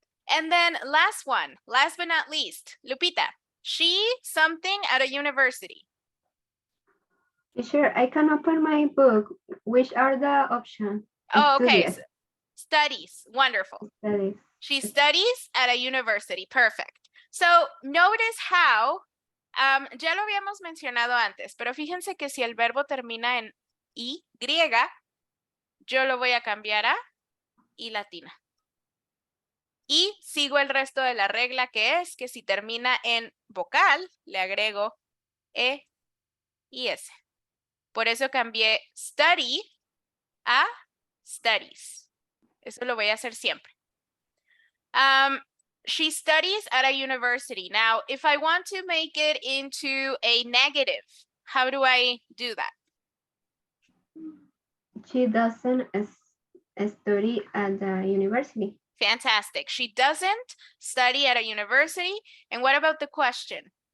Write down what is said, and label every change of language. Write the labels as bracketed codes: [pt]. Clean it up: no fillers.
[en] And then last one, last but not least, Lupita. She something at a university. Teacher, I can open my book. Which are the options? Oh, okay. Studies. Studies. Wonderful. Studies. She studies at a university. Perfect. So notice how, [es] ya lo habíamos mencionado antes, pero fíjense que si el verbo termina en Y, yo lo voy a cambiar a I latina. Y sigo el resto de la regla, que es que si termina en vocal, le agrego E y S. Por eso cambié study a studies. Eso lo voy a hacer siempre. [en] She studies at a university. Now, if I want to make it into a negative, how do I do that? She doesn't study at the university. Fantastic. She doesn't study at a university. And what about the question?